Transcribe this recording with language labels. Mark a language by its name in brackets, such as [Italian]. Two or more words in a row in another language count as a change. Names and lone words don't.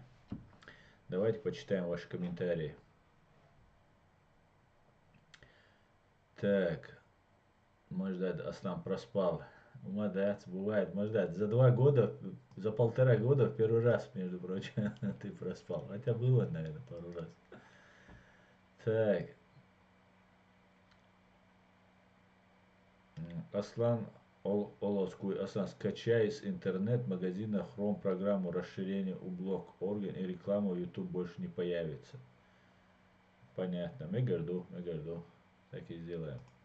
[Russian] Давайте почитаем ваши комментарии. Так, Мождат Аслан проспал. Молодец, бывает, Мождат. За 2 года, за 1,5 года в первый раз, между прочим, ты проспал. Хотя было, наверное, пару раз. Так. Аслан Олоскуй. Аслан, скачай с интернет-магазина Chrome программу расширения ублок орган и реклама в YouTube больше не появится. Понятно. Мегарду. Так и сделаем.